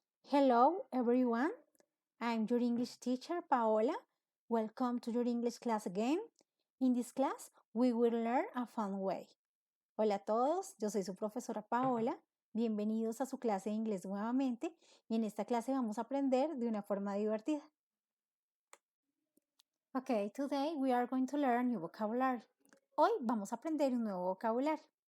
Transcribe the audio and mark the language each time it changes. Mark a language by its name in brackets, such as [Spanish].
[English] Hello everyone, I'm your English teacher Paola. Welcome to your English class again. In this class, we will learn a fun way. [Spanish] Hola a todos, yo soy su profesora Paola. Bienvenidos a su clase de inglés nuevamente y en esta clase vamos a aprender de una forma divertida. [English] Okay, today we are going to learn new vocabulary. [Spanish] Hoy vamos a aprender un nuevo vocabulario.